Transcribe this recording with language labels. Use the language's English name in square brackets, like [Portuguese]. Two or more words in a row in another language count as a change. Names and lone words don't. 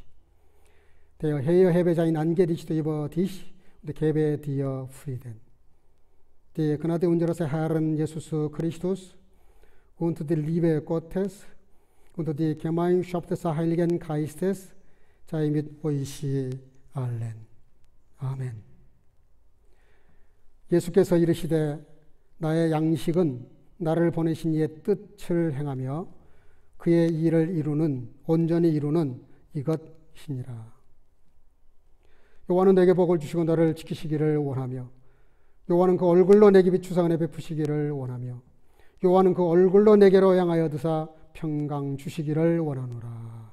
[German] Der Herr hebe sein Angesicht über dich und gebe dir Frieden. Die Gnade unseres Herrn Jesus Christus und die Liebe Gottes und die Gemeinschaft des Heiligen Geistes sei mit euch allen. [Korean] 아멘. 예수께서 이르시되 나의 양식은 나를 보내신 이의 뜻을 행하며 그의 일을 이루는 온전히 이루는 이것이니라. 여호와는 내게 복을 주시고 너를 지키시기를 원하며 여호와는 그 얼굴로 내게 비추사 은혜 베푸시기를 원하며 여호와는 그 얼굴로 내게로 향하여 드사 평강 주시기를 원하노라.